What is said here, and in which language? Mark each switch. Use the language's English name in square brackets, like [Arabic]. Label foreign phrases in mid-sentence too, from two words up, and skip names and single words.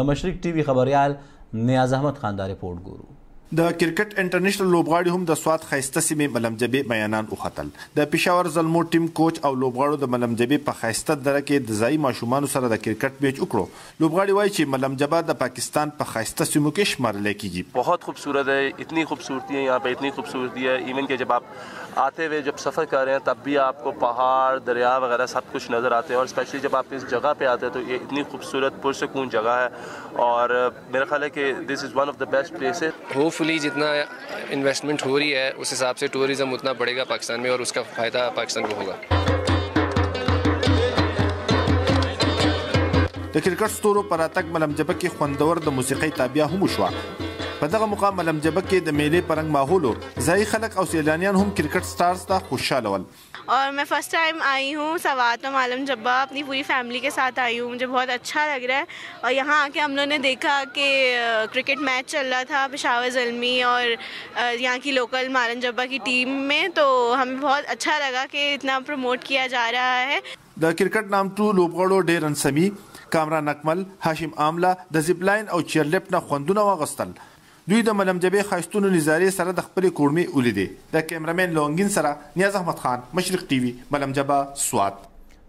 [Pashto] د مشرق ټي وي خبريال نیاز احمد خان دا رپورټ ګورو. د کرکټ انټرنیشنل لوبغاړي هم د سوات ښایسته سیمې ملم جبې بیانان وختل. د پېښور زلمو ټیم کوچ او لوبغاړو د ملم جبې په ښایسته دره کې د ځایي ماشومانو سره د کرکټ میچ وکړو. لوبغاړي وایي چې ملم جبه د پاکستان په ښایسته سیمو کې شمارل کېږي. [Urdu] بہت خوبصورت ہے، اتنی خوبصورتی ہے یہاں پہ، اتنی خوبصورتی ہے ایون کہ جب آپ آتے ہوئے جب سفر کر رہے ہیں تب بھی آپ کو پہاڑ دریا وغیرہ سب کچھ نظر آتے ہیں. اور اسپیشلی جب آپ اس جگہ پہ آتے ہیں تو یہ اتنی خوبصورت پرسکون جگہ ہے اور میرا خیال ہے کہ [English] this is one of the best places. [Urdu] ہوپفلی جتنا انویسٹمنٹ ہو رہی ہے اس حساب سے ٹورزم اتنا بڑھے گا پاکستان میں اور اس کا فائدہ پاکستان کو ہوگا. [Pashto] د کرکټ ستورو پر راتګ ملم جبه کې خوندور د موسیقۍ تابیا هم وشوه. په دغه مقام ملم جبه کې د میلې پرنګ ماحول و. ځایي خلک او سیلانیان هم [English] cricket stars [Pashto] ته خوشحاله ول. [Urdu] اور میں [English] first time [Urdu] آئی ہوں سوات میں مالم جبہ، اپنی پوری فیملی کے ساتھ آئی ہوں. مجھے بہت اچھا لگ رہا ہے اور یہاں آ کے ہم لوگوں نے دیکھا کہ کرکٹ میچ چل رہا تھا پشاور زلمی اور یہاں کی لوکل مالم جبہ کی ٹیم میں، تو ہمیں بہت اچھا لگا کہ اتنا پروموٹ کیا جا رہا ہے. [Pashto] د کرکټ نامتو لوبغاړو ډیرن سمی، کامران اکمل، هاشم عامله د زیپلاین او چیرلیفټ نه خوندونه واغستل. دوی د ملم جبې ښایستونو نظارې سره د خپلې کورمې ولیدې. د کیمرامین لونګین سره نیاز احمد خان، مشرق ټي وي، ملم جبه، سوات.